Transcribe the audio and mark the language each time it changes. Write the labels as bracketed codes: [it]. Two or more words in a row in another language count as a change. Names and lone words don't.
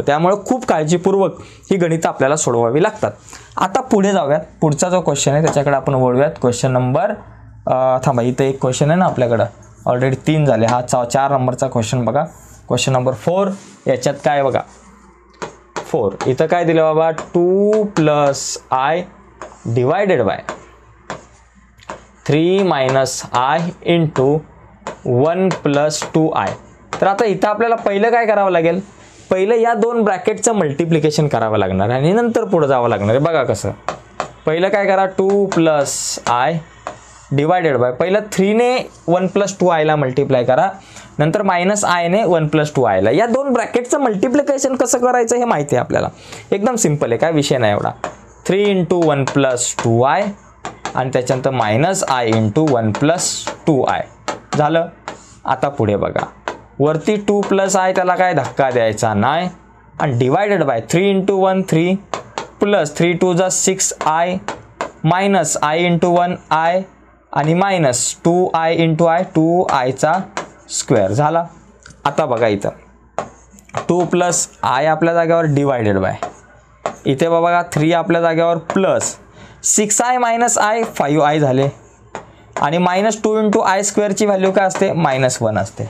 [mr] त्यामुळे खूप काळजीपूर्वक ही गणितं आपल्याला सोडवावी लागतात. आता पुढे जाऊयात. पुढचा जो क्वेश्चन आहे त्याच्याकडे आपण वळूयात. [en] question number [mr] थांबा, इथं एक क्वेश्चन आहे ना आपल्याकडं, ऑलरेडी 3 झाले. हा 4 नंबरचा क्वेश्चन बघा, [en] question number [mr] 4. याच्यात काय बघा 4 इथं काय दिलं बाबा 2 + I [en] divided by [mr] 3 - I × 1 + 2I. तर आता इथं आपल्याला पहिलं काय करावं लागेल, पहिलं या 2 ब्रॅकेटचं मल्टिप्लिकेशन करावं लागणार आणि नंतर पुढे जावं लागणार आहे. बघा कसं, पहिलं काय करा 2 + I [en] divided by [mr] पहिलं 3 ने 1 + 2I ला मल्टिप्लाय करा, नंतर -I ने 1 + 2I ला. या 2 ब्रॅकेटचं मल्टिप्लिकेशन कसं करायचं हे माहिती आहे आपल्याला. एकदम सिंपल आहे, काय विषय नाही एवढा. 3 × 1 + 2I आणि त्याच्यानंतर -I × 1 + 2I झालं. आता पुढे बघा वरती 2 + I त्याला काय धक्का द्यायचा नाही आणि [en] divided by [mr] 3 × 1 3 प्लस 3 × 2 = 6I -I × 1I आणि -2I × I 2I स्क्वेअर झाला. आता बघा इथं 2 + I आपल्या जागेवर [en] divided by [mr] इथे बघा 3 आपल्या जागेवर प्लस 6I - I 5I झाले आणि -2 × I स्क्वेअरची व्हॅल्यू काय असते -1 असते.